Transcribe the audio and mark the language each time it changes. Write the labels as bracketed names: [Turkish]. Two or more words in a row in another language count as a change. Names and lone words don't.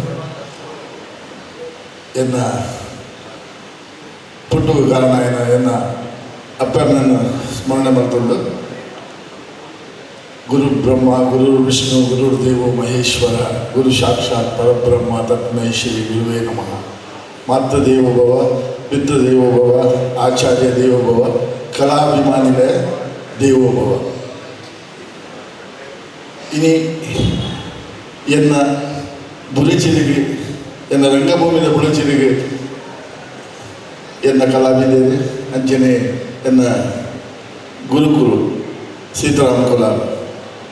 [Tulu] ಎನ್ನ ಪುಟ್ಟು ಕಾರಣ ಎನ್ನ ಅಪ್ಪನನ್ನು ಸ್ಮರಣೆ ಮಾಡ್ಕೊಂಡು [Sanskrit] ಗುರು ಬ್ರಹ್ಮ ಗುರು ವಿಷ್ಣು ಗುರು ದೇವೋ ಮಹೇಶ್ವರ ಗುರು ಸಾಕ್ಷಾತ್ ಪರಬ್ರಹ್ಮ ತತ್ಮೈ ಶ್ರೀ ಗುರುವೇ ನಮಃ ಮಾತೃ ದೇವೋಭವ ಪಿತೃ ದೇವೋಭವ ಆಚಾರ್ಯ ದೇವೋಭವ ಕಲಾಭಿಮಾನಿಗಳ ದೇವೋಭವ [Tulu] ಇನಿ ಎನ್ನ ಬುಳಿಚಿರಿಗೆ ಎನ್ನ ರಂಗಭೂಮಿಯ ಬುಳಿಚಿರಿಗೆ ಎನ್ನ ಕಲಾವಿದರು ಅಂಚನೆ ಎನ್ನ ಗುರುಕುರು ಸೀತಾರಾಮ ಕೊಲಾರ್